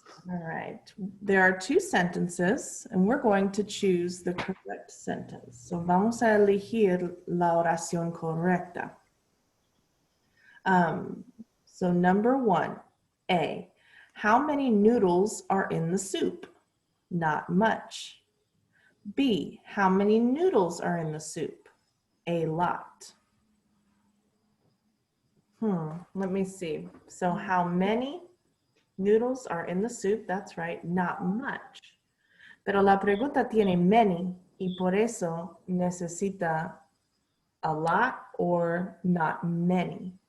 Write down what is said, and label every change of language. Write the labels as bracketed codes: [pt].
[en] All right. There are two sentences, and we're going to choose the correct sentence. So [es] vamos a elegir la oración correcta. [en] So number 1, A. How many noodles are in the soup? Not much. B. How many noodles are in the soup? A lot. Let me see. So how many noodles are in the soup? That's right, not much. [es] Pero la pregunta tiene [en] many [es] y por eso necesita [en] a lot or not many.